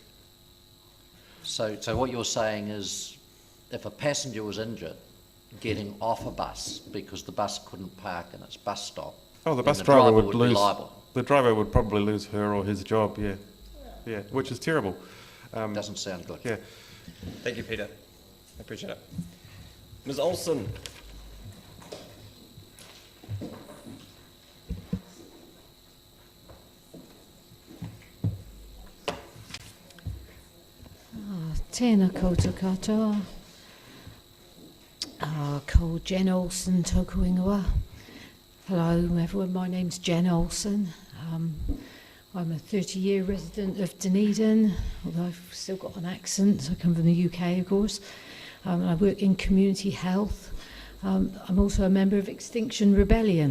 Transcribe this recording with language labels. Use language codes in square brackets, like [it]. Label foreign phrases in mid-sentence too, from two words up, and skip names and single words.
[en] So what you're saying is, if a passenger was injured getting off a bus because the bus couldn't park in its bus stop, the bus driver would lose. Be liable. The driver would probably lose her or his job. Yeah, which is terrible. Doesn't sound good. Yeah. Thank you, Peter. I appreciate it. Ms. Olsen. [mi] Tēnā koutou katoa. Ko Jen Olsen tōku ingoa. [en] Hello everyone, my name's Jen Olsen. I'm a 30-year resident of Dunedin, although I've still got an accent. I come from the UK, of course. I work in community health. I'm also a member of Extinction Rebellion.